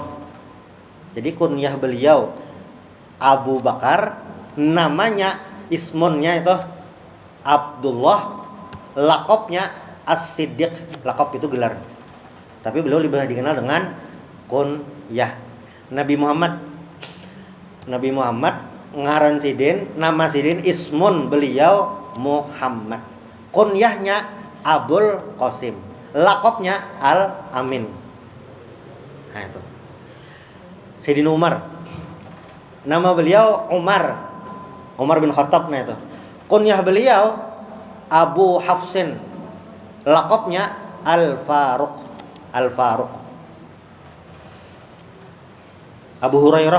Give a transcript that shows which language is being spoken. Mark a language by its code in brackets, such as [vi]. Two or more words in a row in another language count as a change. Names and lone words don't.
[id] Jadi kunyah beliau Abu Bakar, namanya ismunnya itu Abdullah, laqabnya As-Siddiq. Laqab itu gelar. Tapi beliau lebih dikenal dengan kunyah. [bjn] Nabi Muhammad ngaran Sidin, nama Sidin ismun beliau Muhammad. [id] Kunyahnya Abul Qasim. Laqabnya Al-Amin. Nah itu. Sayyidina Umar. Nama beliau Umar bin Khattab, nah itu. Kunyah beliau Abu Hafsin. Laqabnya Al-Faruq. Abu Hurairah.